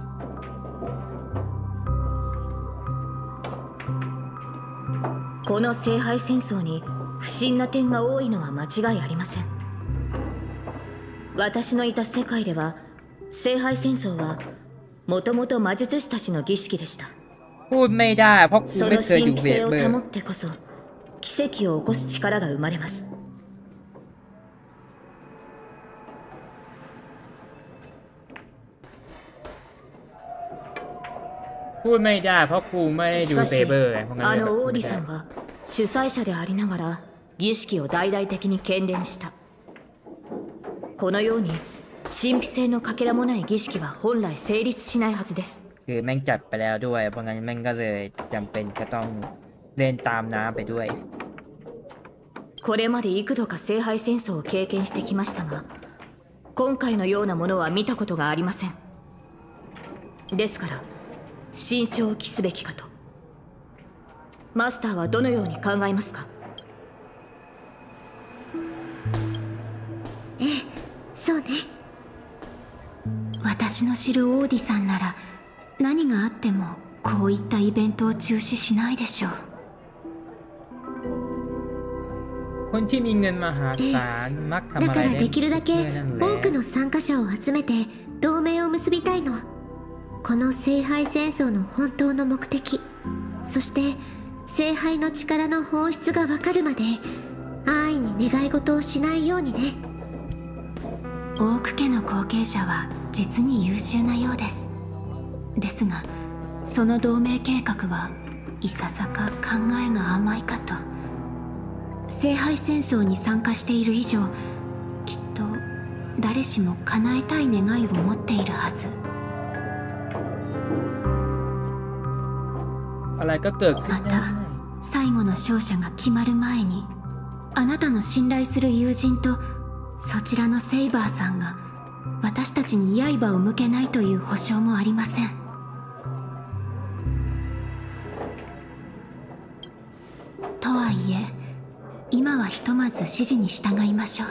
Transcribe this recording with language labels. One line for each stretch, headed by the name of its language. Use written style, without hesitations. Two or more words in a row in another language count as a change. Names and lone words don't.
Japanese: この聖杯戦争に不審な点が多いのは間違いありません。私のいた世界では聖杯戦争はもともと魔術師たちの儀式でした。
Thai: พูดไม่ได้เพราะกู
Japanese: その
Thai: ไม่เคยดู
Japanese: 神秘
Thai: เว
Japanese: 性を
Thai: ทเบอร์
Japanese: 保ってこそ奇跡を起こす力が生まれます。
Thai: พูดไม่ได้เพราะกูไม่ได้ดู
Japanese: しか
Thai: เซ
Japanese: し
Thai: เบอร์ไงเพราะงั้น
Japanese: あ
Thai: เลยแบบ
Japanese: のオーディ
Thai: ไม่ได้
Japanese: さんは主催者でありながら儀式を大々的に喧伝した。このように神秘性のかけらもない儀式は本来成立しないはずです。
Thai: คือแม่งจัดไปแล้วด้วยเพราะงั้นแม่งก็เลยจำเป็นก็ต้องเล่นตามน้ำไปด้วย。
Japanese: これまで幾度か聖杯戦争を経験してきましたが、今回のようなものは見たことがありません。ですから慎重を期すべきかと。マスターはどのように考えますか？ええ、そうね。私の知るオーディさんなら何があってもこういったイベントを中止しないでしょう。
Thai: คนที่มีเงินมหาศาลมักทำอะไร
Japanese: だからできるだけ
Thai: นั่นแหละ
Japanese: 多くの参加者を集めて同盟を結びたいの。この聖杯戦争の本当の目的、そして聖杯の力の本質がわかるまで安易に願い事をしないようにね。オーク家の後継者は実に優秀なようです。ですがその同盟計画はいささか考えが甘いかと。聖杯戦争に参加している以上、きっと誰しも叶えたい願いを持っているはず。
Thai: อะไรก็เกิดขึ้นได้。
Japanese: また最後の勝者が決まる前に、あなたの信頼する友人とそちらのセイバーさんが私たちに刃を向けないという保証もありません。とはいえ今はひとまず指示に従いましょう。